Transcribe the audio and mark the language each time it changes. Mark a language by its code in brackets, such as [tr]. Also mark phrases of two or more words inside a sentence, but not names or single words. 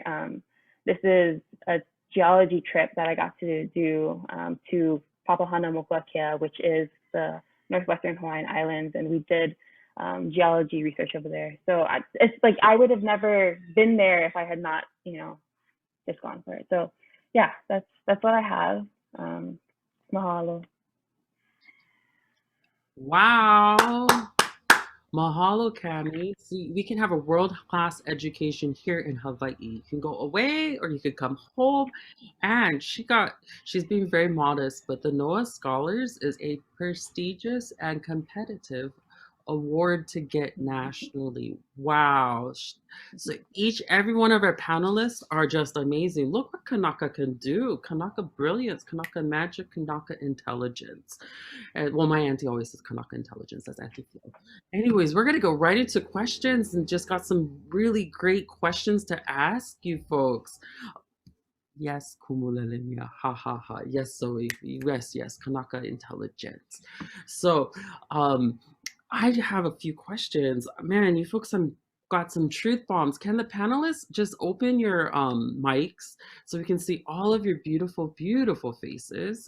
[en] This is a geology trip that I got to do to Papahana-Mokuakea, which is the northwestern Hawaiian Islands, and we did geology research over there. So it's like I would have never been there if I had not, you know, just gone for it. So yeah, that's what I have. [haw] Mahalo. [en] Wow. Mahalo, Cami. See, we can have a world-class education here in Hawaii. You can go away or you could come home. And she's being very modest, but the Honua Scholars is a prestigious and competitive award to get nationally. Wow. So every one of our panelists are just amazing. Look what Kanaka can do. Kanaka brilliance, Kanaka magic, Kanaka intelligence. And well, my auntie always says Kanaka intelligence. That's Auntie Flo. Anyways, we're gonna go right into questions, and just got some really great questions to ask you folks. Yes, Kumulelemia, ha ha ha. Yes, Zoe. Yes, Kanaka intelligence. So, I have a few questions. Man, you folks got some truth bombs. Can the panelists just open your mics so we can see all of your beautiful, beautiful faces?